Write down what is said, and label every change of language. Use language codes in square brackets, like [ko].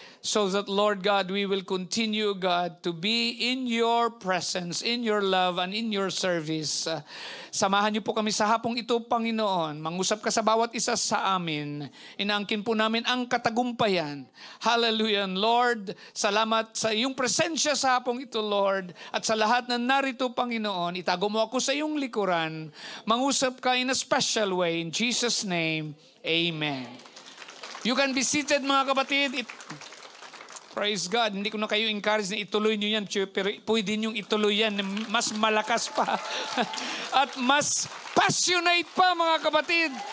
[en] So that, Lord God, we will continue, God, to be in your presence, in your love, and in your service. [tl] Samahan niyo po kami sa hapong ito, Panginoon. Mangusap ka sa bawat isa sa amin. Inaangkin po namin ang katagumpayan. Hallelujah. Lord, salamat sa iyong presensya sa hapong ito, Lord. At sa lahat na narito, Panginoon, itago mo ako sa iyong likuran. Mangusap ka [en] in a special way. In Jesus' name, amen. You can be seated, [tl] mga kapatid. [en] Praise God. [tl] Hindi ko na kayo encourage na ituloy nyo yan, pero pwede nyo ituloy yan. Mas malakas pa. At mas passionate pa, mga kapatid.